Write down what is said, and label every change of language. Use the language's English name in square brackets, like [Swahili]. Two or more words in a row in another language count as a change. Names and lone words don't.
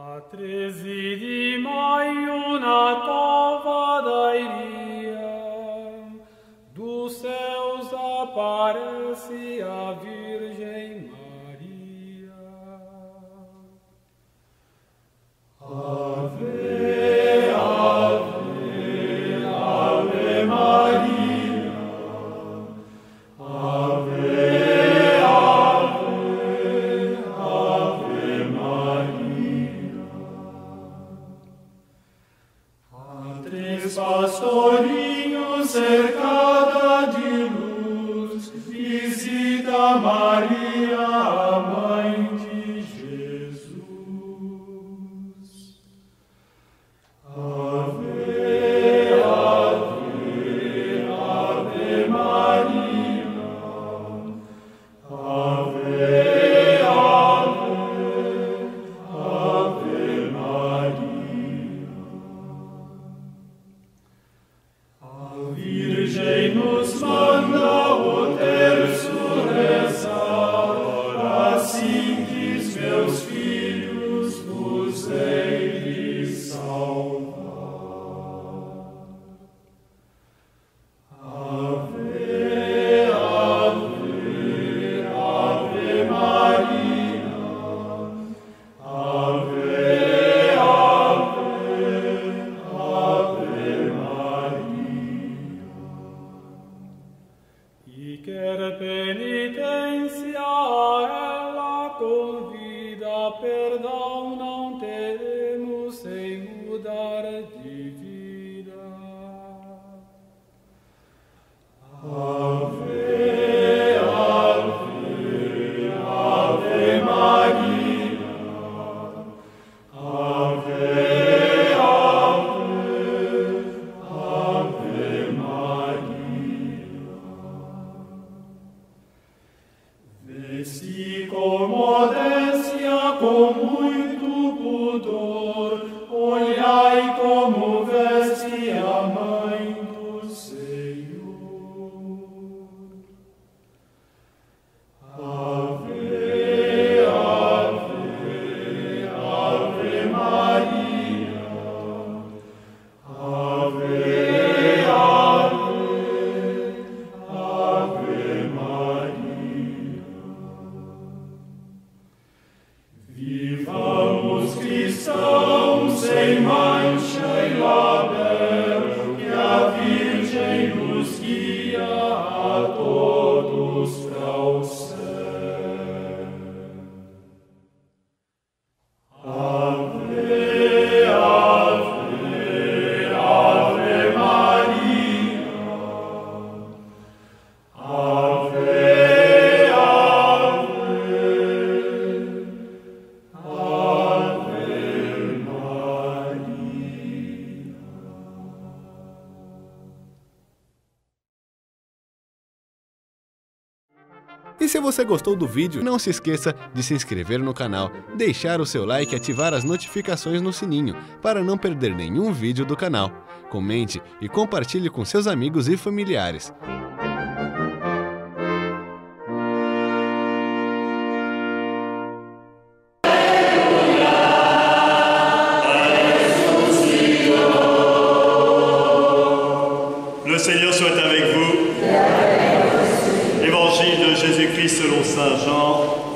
[Portuguese] Trezidi mai una tova dairia, do céus aparece a Virgem Maria. Ave, ave, ave Maria. Ave, ave, ave Maria. A três pastorinhos cercada de luz, visita Maria, a mãe de Jesus. Ave, ave, ave Maria. Ave, ave, ave Maria. A Virgem nos manda o terço rezar, assim diz, meus filhos, vos hei de salvar. Ave, ave, ave Maria. Ave, ave, ave Maria. E quer penitência, ela convida, perdão não teremos sem mudar de vida. Ave, ave, ave Maria. Ave, ave, ave Maria. Vesti com modéstia, com muito pudor, olhai como veste a mãe do Senhor. Ave, ave, ave Maria. Ave, ave, ave Maria. Vivamos cristãos sem mancha e label, que a Virgem nos guia a todos para o céu. Ave, ave, ave Maria. Ave, ave, ave Maria. E se você gostou do vídeo, não se esqueça de se inscrever no canal, deixar o seu like e ativar as notificações no sininho para não perder nenhum vídeo do canal. Comente e compartilhe com seus amigos e familiares. [French] Le Seigneur soit avec vous. Évangile de Jésus-Christ selon saint Jean.